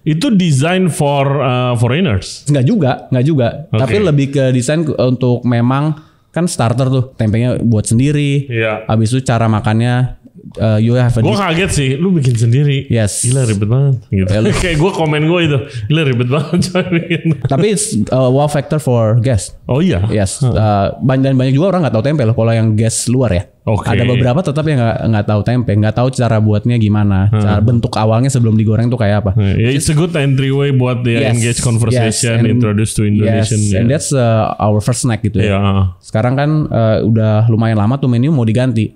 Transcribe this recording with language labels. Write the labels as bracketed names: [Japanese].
[Indonesian] Itu [English] design for foreigners? [Indonesian] Nggak juga. Tapi lebih ke desain untuk memang kan starter tuh, tempenya buat sendiri. Habis itu cara makannya. Gue kaget sih, lu bikin sendiri. [English] Yes. [Indonesian] Gila ribet banget gitu. Kayak gue komen gue itu, gila ribet banget coy bikin. Tapi [English] it's wow factor for guest. [Indonesian] Oh iya? [English] Yes. [Indonesian] Dan banyak juga orang gak tahu tempe loh kalau yang guest luar ya. Ada beberapa tetap yang nggak tahu tempe, nggak tahu cara buatnya gimana, cara bentuk awalnya sebelum digoreng tuh kayak apa. [English] It's a good entryway [Indonesian] buat dia [English] engage conversation, introduce to Indonesian. And that's our first snack [Indonesian] gitu ya. Sekarang kan udah lumayan lama tuh menu mau diganti.